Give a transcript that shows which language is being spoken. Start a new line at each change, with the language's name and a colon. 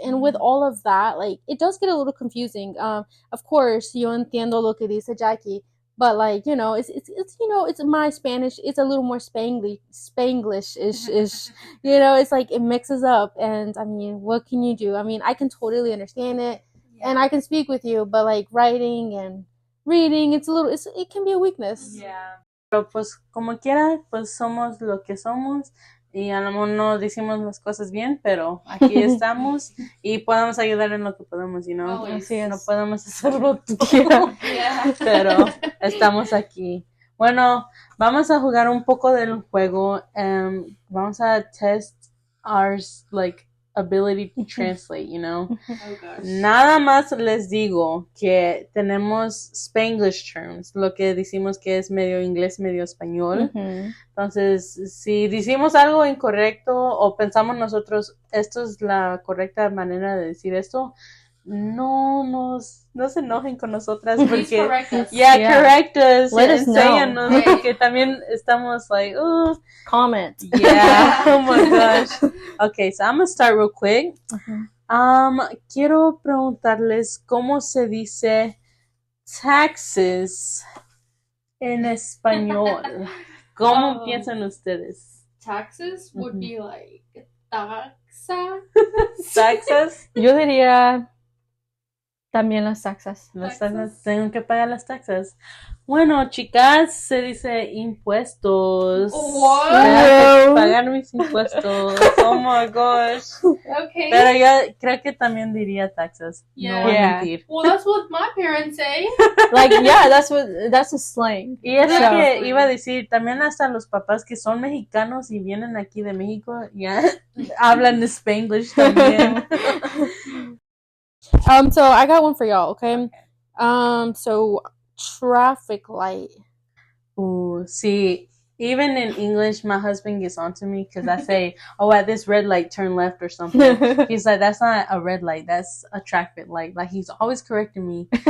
English: And with all of that, like, it does get a little confusing. Of course,
Spanish: yo entiendo lo que dice Jackie,
English: but like, it's my Spanish. It's a little more Spanglish-ish. It's like it mixes up. And I mean, what can you do? I mean, I can totally understand it, and I can speak with you, but like writing and reading, it can be a weakness. Yeah.
Spanish: Pero pues como quiera, pues somos lo que somos, y a lo mejor no decimos las cosas bien, pero aquí estamos y podemos ayudar en lo que podemos,
English: Always.
Spanish: Así es. no podemos hacerlo todo,
English: Yeah.
Spanish: pero estamos aquí. Bueno, vamos a jugar un poco del juego. Vamos a
English: test our like ability to translate, you know. Oh gosh.
Spanish: Nada más les digo que tenemos
English: Spanglish terms,
Spanish: lo que decimos que es medio inglés, medio español. Entonces, si decimos algo incorrecto o pensamos nosotros, esto es la correcta manera de decir esto, no se enojen con nosotras
English: Please
Spanish: porque
English: correct us. correct us, Let us know.
Spanish: enséñanos,
English: Right.
Spanish: porque también estamos
English: like, Comment. yeah, oh my gosh. Okay, so I'm gonna start real quick.
Spanish: Quiero preguntarles cómo se dice taxes en español. ¿Cómo piensan ustedes?
English: Taxes would be like taxa.
Spanish: ¿Taxas? Yo diría también las taxas. Las taxas, tengo que pagar las taxas. Bueno, chicas, se dice impuestos.
English: What?
Spanish: Tengo que pagar mis impuestos.
English: Oh my gosh. Okay.
Spanish: Pero yo creo que también diría taxas.
English: Yeah.
Spanish: No voy a
English: Yeah.
Spanish: mentir.
English: Well, that's what my parents say. Like, yeah, that's a slang.
Spanish: Y es lo
English: So-
Spanish: que iba a decir, también hasta los papás que son mexicanos y vienen aquí de México, ya hablan de Spanglish también.
English: So I got one for y'all, okay? So traffic light. See, even in English, my husband gets onto me because I say, oh, at this red light, turn left or something. He's like, that's not a red light, that's a traffic light. Like, he's always correcting me.